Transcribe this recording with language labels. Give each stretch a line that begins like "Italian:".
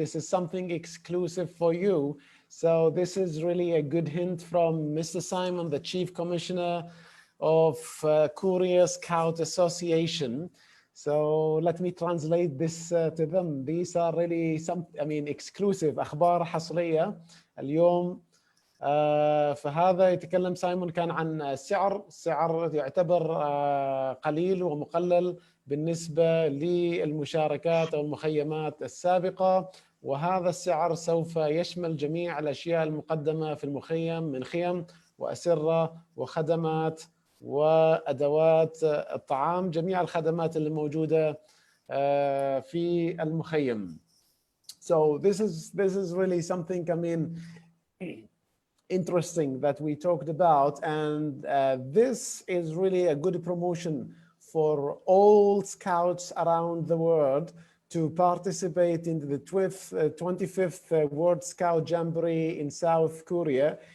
English: This is something exclusive for you. So this is really a good hint from Mr. Simon, the Chief Commissioner of Korea Scout Association. So let me translate this to them. These are really exclusive
Arabic: أخبار حصرية اليوم. فهذا يتكلم سايمون كان عن السعر يعتبر قليل ومقلل بالنسبة للمشاركات أو المخيمات السابقة، وهذا السعر سوف يشمل جميع الأشياء المقدمة في المخيم من خيم وأسرة وخدمات وأدوات الطعام، جميع الخدمات اللي موجودة في المخيم.
English: So this is really something interesting that we talked about, and this is really a good promotion for all scouts around the world to participate in the 25th World Scout Jamboree in South Korea.